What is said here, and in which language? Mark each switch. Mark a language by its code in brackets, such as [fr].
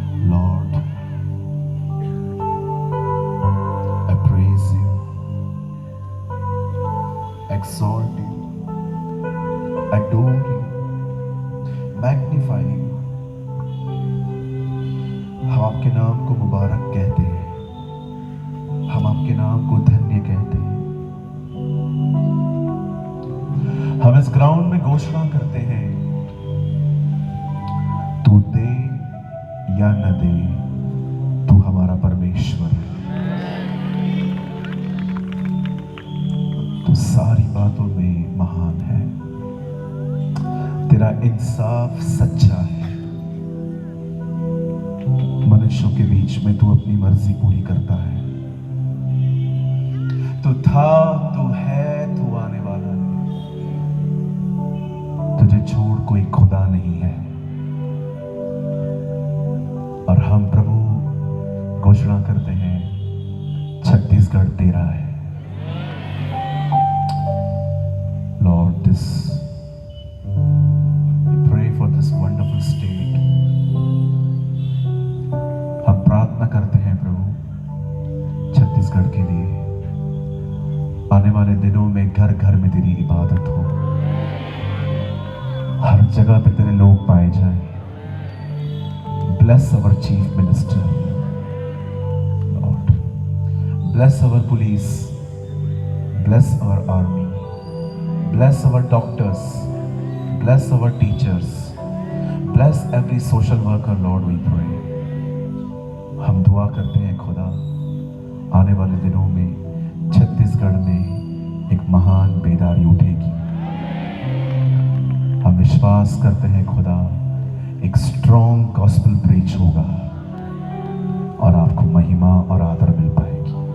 [en] Lord, I praise you, exalt you, adore you, magnify you. [hi] हम आपके नाम को मुबारक कहते हैं, हम आपके नाम को धन्य कहते हैं। हम इस ग्राउंड में घोषणा करते हैं, तू दे या न दे, तू हमारा परमेश्वर है। तू सारी बातों में महान है, तेरा इंसाफ सच्चा है। मनुष्यों के बीच में तू अपनी मर्जी पूरी करता है। तू था, तू है, तू आने वाला है। तुझे छोड़ कोई खुदा नहीं है। और हम प्रभु घोषणा करते हैं, छत्तीसगढ़ तेरा है। [en] Lord, this we pray for this wonderful state. [hi] हम प्रार्थना करते हैं प्रभु छत्तीसगढ़ के लिए। आने वाले दिनों में घर घर में तेरी इबादत हो, हर जगह पे तेरे लोग पाए जाएं। [en] Bless our chief minister, Lord. Bless our police, bless our army, bless our doctors, bless our teachers, bless every social worker, Lord, we pray. [hi] हम दुआ करते हैं खुदा, आने वाले दिनों में छत्तीसगढ़ में एक महान बेदारी उठेगी। हम विश्वास करते हैं खुदा, एक स्ट्रॉन्ग गॉस्पेल प्रीच होगा और आपको महिमा और आदर मिल पाएगी।